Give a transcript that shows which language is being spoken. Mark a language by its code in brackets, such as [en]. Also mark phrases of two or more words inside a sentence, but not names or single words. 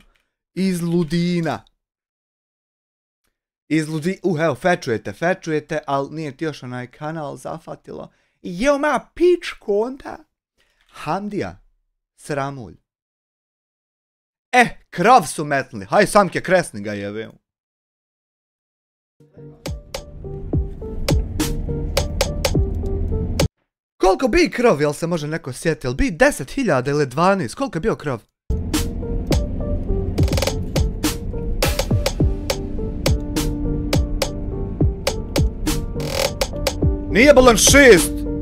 [bs] Iz Ludina. Evo, fečujete, ali nije ti još onaj kanal zafatilo. Jeo ma pičku onda. Hamdija. Sramulj. Krov su metnuli. Haj Samke, kresni ga jeve. Koliko bi krov, jel se može neko sjetiti? Jel bi 10.000 ili 12? Koliko je bio krov? Nije bolan 6.